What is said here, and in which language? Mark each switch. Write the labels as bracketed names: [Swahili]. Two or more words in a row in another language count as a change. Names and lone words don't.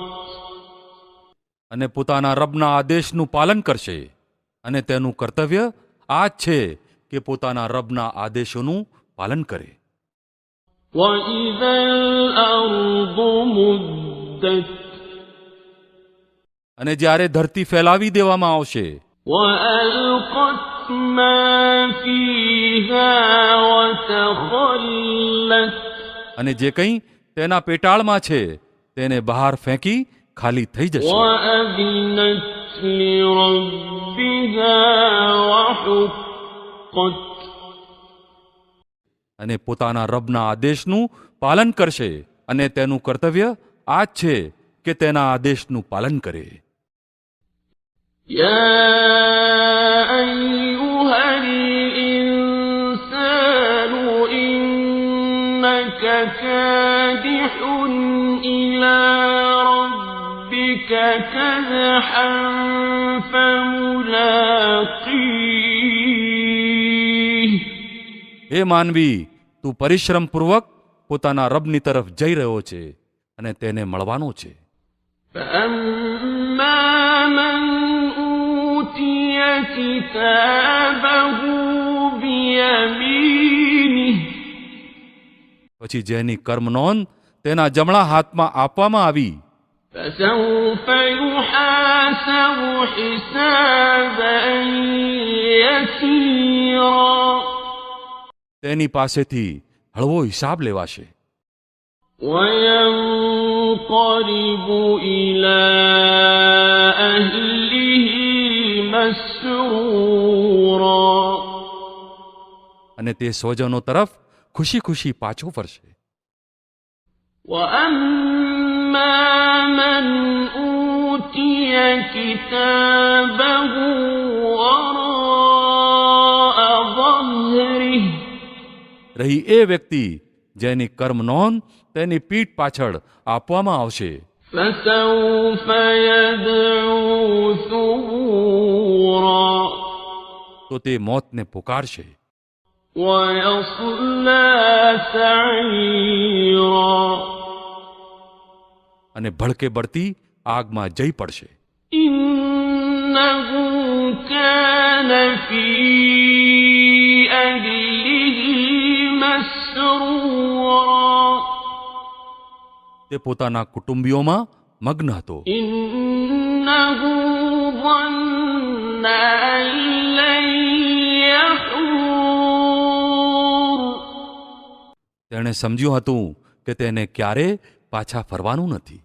[Gujarati] અને પોતાના રબના આદેશનું પાલન કરશે. અને તેનું કર્તવ્ય આ જ છે કે પોતાના રબના આદેશોનું પાલન કરે. [Arabic] وإذا الأرض مدت. [Gujarati] અને જ્યારે ધરતી ફેલાવી દેવામાં આવશે. [Arabic] وألقت ما فيها وتخلت. [Gujarati] અને જે કંઈ તેના પેટાળમાં છે તેને બહાર ફેંકી ખાલી થઈ જશે. [Arabic] وأذنت لربها وحقت. [Gujarati] અને પોતાના રબના આદેશનું પાલન કરશે. અને તેનું કર્તવ્ય આ જ છે કે તેના આદેશનું પાલન કરે. [Arabic] يا أيها الإنسان إنك كادح إلى ربك كدحا فملاقيه. [Gujarati] હે માનવી, તું પરિશ્રમપૂર્વક પોતાના રબની તરફ જઈ રહ્યો છે અને તેને મળવાનો છે. [Arabic] فأما من أوتي كتابه بيمينه. [Gujarati] પછી જેની કર્મ નોંધ તેના જમણા હાથમાં આપવામાં આવી. [Arabic] فسوف يحاسب حسابا يسيرا. [Gujarati] તેની પાસેથી હળવો હિસાબ લેવાશે. [Arabic] وينقلب إلى أهله مسرورا. [Gujarati] અને તે સ્વજનો તરફ ખુશી ખુશી પાછો ફરશે. [Arabic] وأما من أوتي كتابه وراء ظهره. [Gujarati] રહી એ વ્યક્તિ જેની કર્મ નોંધ તેની પીઠ પાછળ આપવામાં આવશે. [Arabic] فسوف يدعو ثبورا. [Gujarati] તો તે મોતને પુકારશે. [Arabic] ويصلى سعيرا. [Gujarati] અને ભડકે બળતી આગમાં જઈ પડશે. [Arabic] إنه كان في أهله مسرورا. [Gujarati] તે પોતાના કુટુંબીઓમાં મગ્ન હતો. [Arabic] إنه ظن أن لن يحور. [Gujarati] તેણે સમજ્યું હતું કે તેને ક્યારે પાછા ફરવાનું નથી.